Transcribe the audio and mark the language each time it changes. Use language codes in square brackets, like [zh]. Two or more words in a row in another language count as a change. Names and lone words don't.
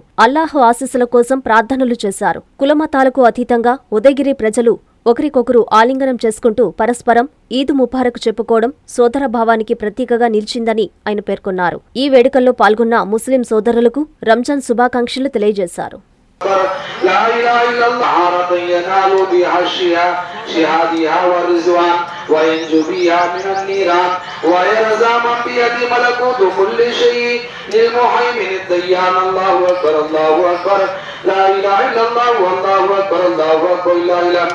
[te] అల్లాహు ఆశీస్సుల కోసం ప్రార్థనలు చేశారు. కులమతాలకు అతీతంగా ఉదయగిరి ప్రజలు ఒకరికొకరు ఆలింగనం చేసుకుంటూ పరస్పరం [ar] عيد مبارك [te] చెప్పుకోవడం సోదరభావానికి ప్రతీకగా నిలిచిందని ఆయన పేర్కొన్నారు. ఈ వేడుకల్లో పాల్గొన్న ముస్లిం సోదరులకు రంజాన్ శుభాకాంక్షలు తెలియజేశారు. [ar] لا إله إلا الله والله أكبر الله أكبر لا إله